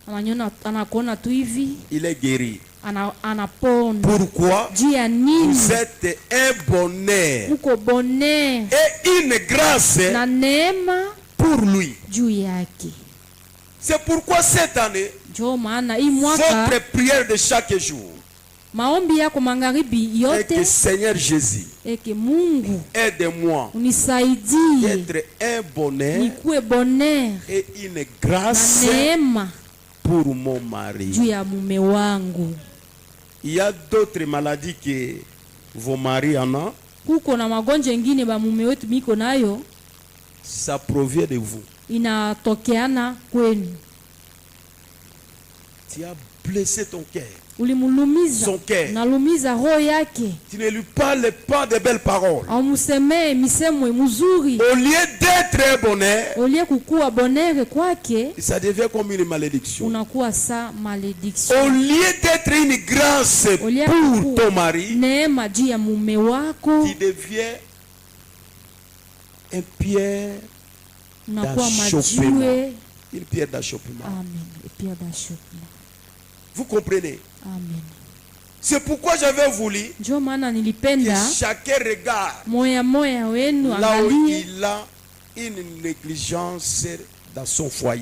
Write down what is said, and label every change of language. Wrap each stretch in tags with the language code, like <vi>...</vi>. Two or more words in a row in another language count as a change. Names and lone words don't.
<fr>Il est guéri. Pourquoi? Vous êtes un bonheur et une grâce pour lui. C'est pourquoi cette année, votre prière de chaque jour,</fr> <sw>maombi yako magharibi yote,</sw> <fr>et que Seigneur Jésus,</fr> <sw>Mungu</sw> <fr>aide-moi</fr> <sw>unisaidie</sw> <fr>d'être un bonheur</fr> <sw>nikuwe bonheur</sw> <fr>et une grâce</fr> <sw>na neema</sw> <fr>pour mon mari.</fr> <sw>juu ya mume wangu.</sw> <fr>Il y a d'autres maladies que vos maris en ont.</fr> <sw>Kuko na magonjwa mengine ba mume wetu miko nayo,</sw> <fr>ça provient de vous.</fr> <sw>Inatokeana kwenu.</sw> <fr>Tu as blessé ton cœur.</fr> <sw>Ulimulumiza,</sw> <fr>son cœur.</fr> <sw>Nalumiza roho yake.</sw> <fr>Tu ne lui parles pas de belles paroles.</fr> <sw>Amusemee misemo mizuri.</sw> <fr>Au lieu d'être un bonheur, au lieu</fr> <sw>kukuwa bonheur kwake,</sw> <fr>ça devient comme une malédiction.</fr> <sw>Unakuwa sa malédiction.</sw> <fr>Au lieu d'être une grâce pour ton mari,</fr> <sw>neema juu ya mume wako,</sw> <fr>tu deviens un pierre d'achoppement. Une pierre d'achoppement. Amen. Une pierre d'achoppement. Vous comprenez? Amen. C'est pourquoi j'avais voulu que chacun regarde là où il a une négligence dans son foyer.</fr>